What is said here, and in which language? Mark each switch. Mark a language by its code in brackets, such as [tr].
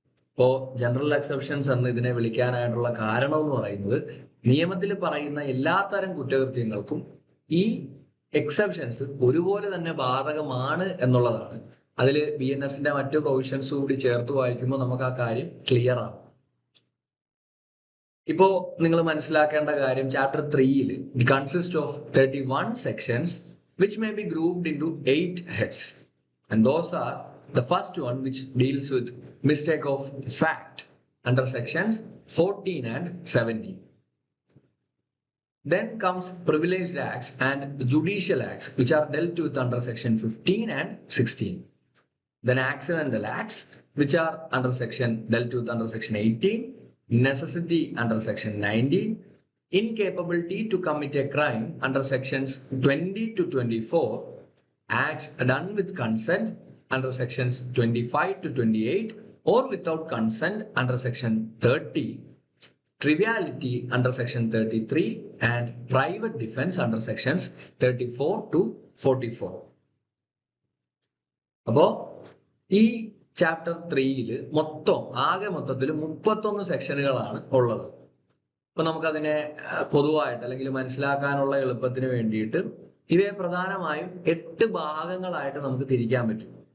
[ml] ഇപ്പോ general exceptions എന്ന് ഇതിനെ വിളിക്കാനായിട്ടുള്ള കാരണം എന്ന് പറയുന്നത് നിയമത്തിൽ പറയുന്ന എല്ലാത്തരം കുറ്റകൃത്യങ്ങൾക്കും ഈ എക്സെപ്ഷൻസ് ഒരുപോലെ തന്നെ ബാധകമാണ് എന്നുള്ളതാണ്. അതിൽ BNSന്റെ മറ്റു പ്രൊവിഷൻസ് കൂടി ചേർത്ത് വായിക്കുമ്പോൾ നമുക്ക് ആ കാര്യം ക്ലിയർ ആണ്. ഇപ്പോ നിങ്ങൾ മനസ്സിലാക്കേണ്ട കാര്യം chapter 3 [en] it consists of 31 sections which may be grouped into 8 heads, and those are the first one which deals with mistake of fact under sections 14 and 17. Then comes privileged acts and judicial acts which are dealt with under section 15 and 16. Then accidental acts which are under section dealt with under section 18, necessity under section 19, incapability to commit a crime under sections 20 to 24, acts done with consent under sections 25 to 28 or without consent under section 30, triviality under section 33 and private defense under sections 34 to 44. [ml] അപ്പോ ഈ chapter 3 മൊത്തത്തിൽ 31 സെക്ഷനുകളാണ് ഉള്ളത്. അപ്പൊ നമുക്കതിനെ പൊതുവായിട്ട് അല്ലെങ്കിൽ മനസ്സിലാക്കാനുള്ള എളുപ്പത്തിന് വേണ്ടിയിട്ട് ഇവയെ പ്രധാനമായും 8 ഭാഗങ്ങളായിട്ട് നമുക്ക് തിരിക്കാൻ പറ്റും.